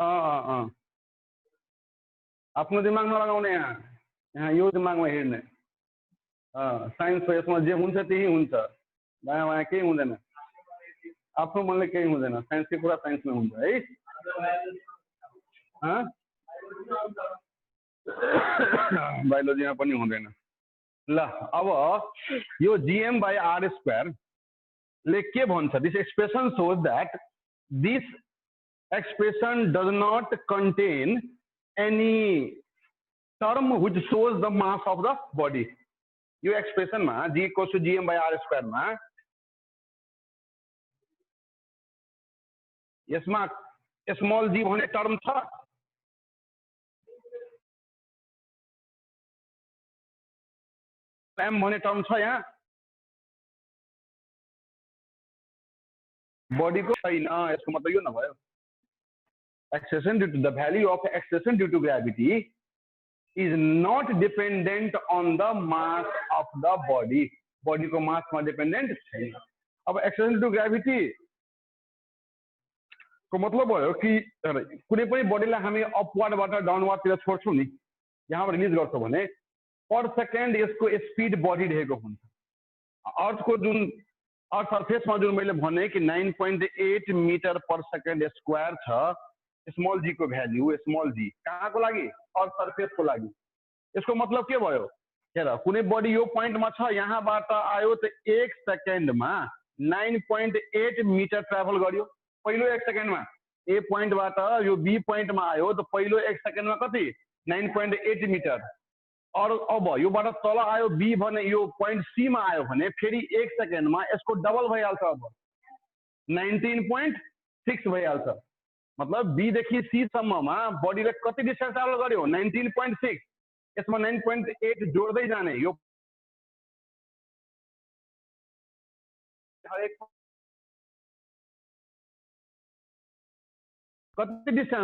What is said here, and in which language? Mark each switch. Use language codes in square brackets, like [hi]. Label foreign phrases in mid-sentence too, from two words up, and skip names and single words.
[ne] आफ्नो दिमागमा लगाउने यहाँ यो दिमागमा हेर्ने साइन्स हो, यसमा जे हुन्छ त्यही हुन्छ, दायाँ बायाँ केही हुँदैन, आफ्नो मनले केही हुँदैन, साइन्सकै कुरा साइन्समा हुन्छ है। बायोलोजीमा पनि हुँदैन। ल अब यो gm/r² ले के भन्छ? [en] This expression shows that this expression does not contain any term which shows the mass of the body. [ne] यो एक्सप्रेसन में [en] g equals to gm/r² [ne] में यसमा [en] small g [ne] भन्ने टर्म छ, m भन्ने टर्म छ, यहाँ बॉडी को छैन। यसको मतलब यो नभयो [en] acceleration due to the value of acceleration due to gravity is not dependent on the mass of the body. [ne] बॉडी को मास में डिपेंडेंट छैन। अब [en] acceleration due to gravity [ne] को मतलब भयो कि कुनै पनि बॉडीलाई हामी अपवार्डबाट डाउनवार्डतिर छोड्छौं नि, यहाँबाट रिलिज गर्छौं भने [en] per second [ne] यसको स्पीड बढिरहेको हुन्छ। अर्थको जुन अर्थ सरफेसमा जुन मैले भने कि 9.8 [en] metre per second square [ne] छ, [en] small g [ne] को भ्याल्यू, [en] small g [ne] कहाँको लागि? अर्थ सरफेसको लागि। यसको मतलब के भयो? हेर, कुनै बडी यो पोइन्टमा छ, यहाँबाट आयो त 1 सेकेन्डमा 9.8 मीटर ट्राभल गर्यो पहिलो 1 सेकेन्डमा। ए पोइन्टबाट यो बी पोइन्टमा आयो त पहिलो 1 सेकेन्डमा कति? 9.8 मीटर। और अब योबाट तल आयो बी भने यो पोइन्ट सी मा आयो भने फेरि 1 सेकेन्डमा यसको डबल भइहाल्छ, अब 19.6 भइहाल्छ। मतलब बी देखि सी सम्ममा बडीले कति डिस्टेन्स ट्राभल गर्यो? 19.6। यसमा 9.8 जोड्दै जाने, यो कति डिस्टेन्स?